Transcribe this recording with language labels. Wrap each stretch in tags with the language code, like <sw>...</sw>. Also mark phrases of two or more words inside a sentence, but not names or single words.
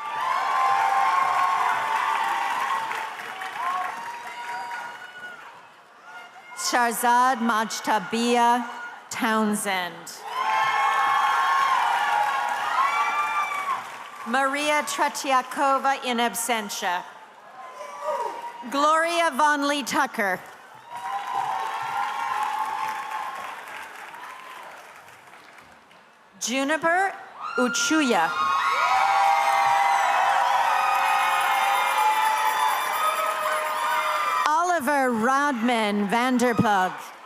<en>Sharzad Majtabia Townsend. Maria Tretiakova</en> <la>in absentia.</la> <en>Gloria Von Lee Tucker. Juniper Uchuya. Oliver Rodman Vanderplug.</en>